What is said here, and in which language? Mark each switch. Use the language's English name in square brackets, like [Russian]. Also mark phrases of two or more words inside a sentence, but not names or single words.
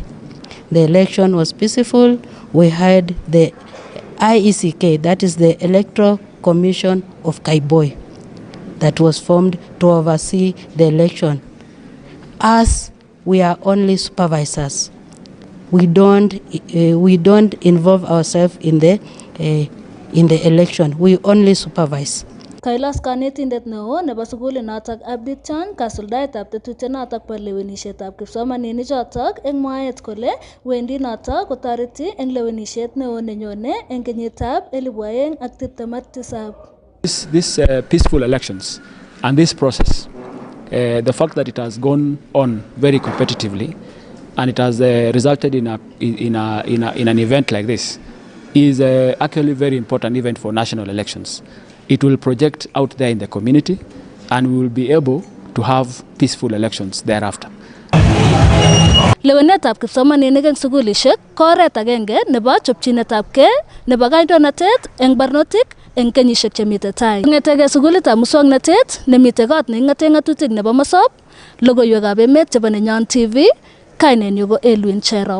[English] The election was peaceful. We had the IECK, that is the Electoral Commission of Kaiboi, that was formed to oversee the election. As we are only supervisors, we don't involve ourselves in the election. We only supervise. [Kalenjin] Kailas kanetindet neo nebo sugulit notok Abdit Chan kasuldaetab tetutiet notok bo lewenishetab kipsomaninik chotok eng mwaet kole wendi notok kotoreti eng lewenishet neo nenyone eng kenyitab 2027. [English] This peaceful elections and this process, the fact that it has gone on very competitively and it has resulted in an event like this is actually very important event for national elections. It will project out there in the community and we will be able to have peaceful elections thereafter. [Kalenjin] Lewenetab kipsomaninik eng sugulishek ko oret agenge nebo chopchinetabgei nebo kandoinatet eng barnotik eng kenyishek chemite tai. Ng'etegei sugulitab muswoknatet nemite kot neking'ate ng'atutik nebo Mosop, logoiwekab emet chebo Nenyon TV, kainenyu ko Elwin Cherop.